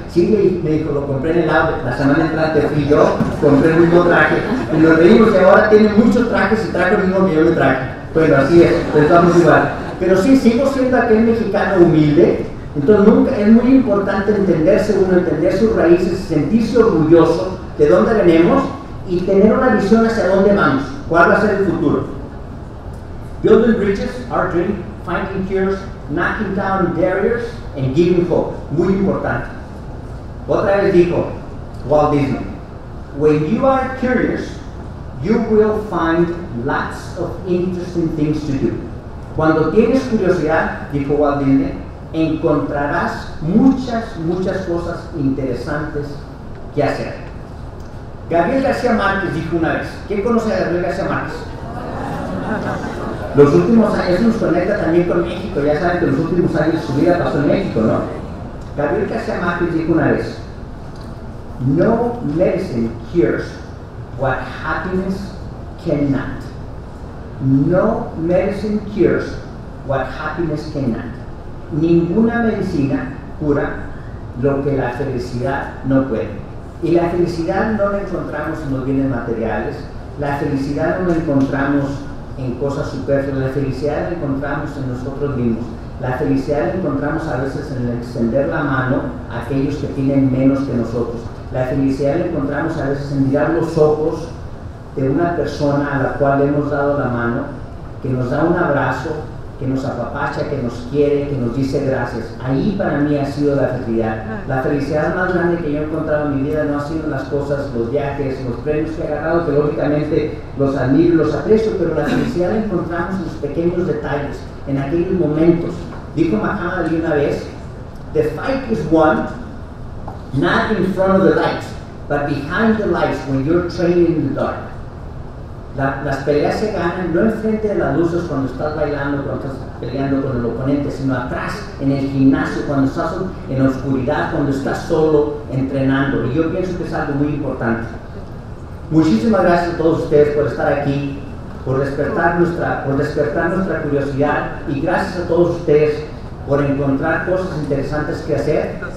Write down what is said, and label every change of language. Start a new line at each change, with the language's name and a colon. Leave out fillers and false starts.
Spanish: Sí, me dijo, lo compré en el outlet. La semana entrante fui yo, compré el mismo traje y nos reímos y ahora tiene muchos trajes y traje el mismo que yo me traje. Bueno, así es, pensamos igual. Pero sí, sigo siendo aquel mexicano humilde. Entonces nunca, es muy importante entenderse uno, entender sus raíces, sentirse orgulloso de dónde venimos y tener una visión hacia dónde vamos, cuál va a ser el futuro.
English: Building bridges, our dream, finding cures, knocking down barriers and giving hope.
Spanish: Muy importante. Otra vez dijo
English: Walt Disney, when you are curious, you will find lots of interesting things to do.
Spanish: Cuando tienes curiosidad, dijo Walt Disney, encontrarás muchas cosas interesantes que hacer. Gabriel García Márquez dijo una vez, ¿quién conoce a Gabriel García Márquez? Los últimos años, eso nos conecta también con México, ya saben que los últimos años su vida pasó en México, ¿no?
English: Gabriel García Márquez
Spanish: dijo una vez,
English: no medicine cures what happiness cannot. No medicine cures what happiness cannot.
Spanish: Ninguna medicina cura lo que la felicidad no puede. Y la felicidad no la encontramos en los bienes materiales, la felicidad no la encontramos en cosas superfluas, la felicidad la encontramos en nosotros mismos. La felicidad la encontramos a veces en el extender la mano a aquellos que tienen menos que nosotros. La felicidad la encontramos a veces en mirar los ojos de una persona a la cual le hemos dado la mano, que nos da un abrazo, que nos apapacha, que nos quiere, que nos dice gracias. Ahí para mí ha sido la felicidad. La felicidad más grande que yo he encontrado en mi vida no ha sido las cosas, los viajes, los premios que he agarrado, que lógicamente los admiro, los aprecio, pero la felicidad la encontramos en los pequeños detalles, en aquellos momentos. Dijo Muhammad Ali una vez,
English: the fight is won not in front of the lights, but behind the lights when you're training in the dark.
Spanish: Las peleas se ganan no enfrente de las luces cuando estás bailando, cuando estás peleando con el oponente, sino atrás, en el gimnasio, cuando estás en la oscuridad, cuando estás solo entrenando. Y yo pienso que es algo muy importante. Muchísimas gracias a todos ustedes por estar aquí, por despertar nuestra curiosidad, y gracias a todos ustedes por encontrar cosas interesantes que hacer.